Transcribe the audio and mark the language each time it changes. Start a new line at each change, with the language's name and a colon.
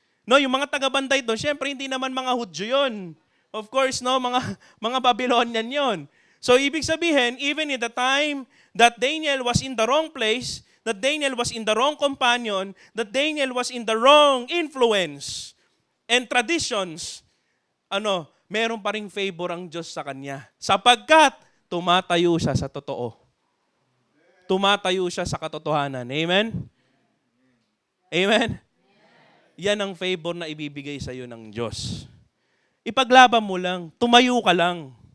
Filipino: Yung mga tagabantay doon, syempre hindi naman mga Hudyo yun.
English: Of course,
Filipino: mga Babylonian yon.
English: So,
Filipino: ibig sabihin,
English: even in the time that Daniel was in the wrong place, that Daniel was in the wrong companion, that Daniel was in the wrong influence and traditions,
Filipino: meron pa ring favor ang Diyos sa kanya. Sapagkat tumatayo siya sa totoo. Tumatayo siya sa katotohanan. Amen? Amen? Yan ang favor na ibibigay sa iyo ng Diyos. Ipaglaban mo lang, tumayo ka lang.